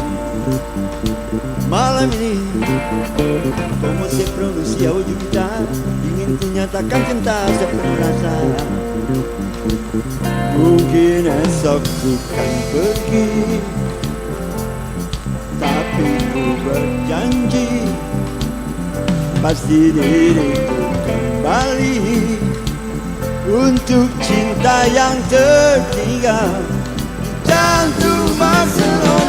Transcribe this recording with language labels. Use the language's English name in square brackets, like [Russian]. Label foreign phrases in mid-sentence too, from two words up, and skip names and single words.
[Indonesian] Malam ini, [Spanish] como se pronuncia [Indonesian] ojo kita, ingin ku nyatakan cinta sepenuh rasa. Mungkin esok ku kan pergi, tapi ku berjanji pasti diriku kembali untuk cinta yang tertinggal di jantung Barcelona.